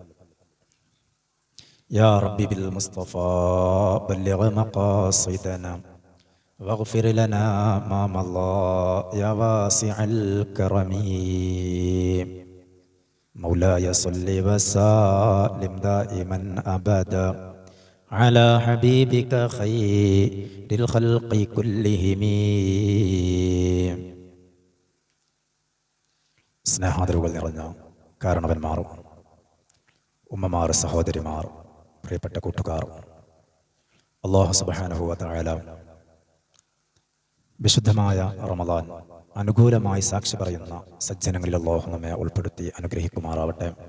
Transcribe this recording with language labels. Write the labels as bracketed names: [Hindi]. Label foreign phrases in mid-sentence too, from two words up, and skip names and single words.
[Arabic] يا ربي بالمصطفى بلغ مقاصدنا واغفر لنا ما مضى يا واسع الكرم. مولاي صل وسلم دائما أبدا على حبيبك خير الخلق كلهم. [Malayalam] സ്നേഹാദരവുകൾ നിറഞ്ഞ കാരണവന്മാർ, ഉമ്മമാർ, സഹോദരിമാർ, പ്രിയപ്പെട്ട കൂട്ടുകാർ, [Arabic] الله سبحانه وتعالى [Malayalam] വിശുദ്ധമായ റമളാൻ അനുകൂലമായി സാക്ഷി പറയുന്ന സജ്ജനങ്ങളിൽ അല്ലാഹു നമ്മെ ഉൾപ്പെടുത്തി അനുഗ്രഹിക്കുമാറാവട്ടെ.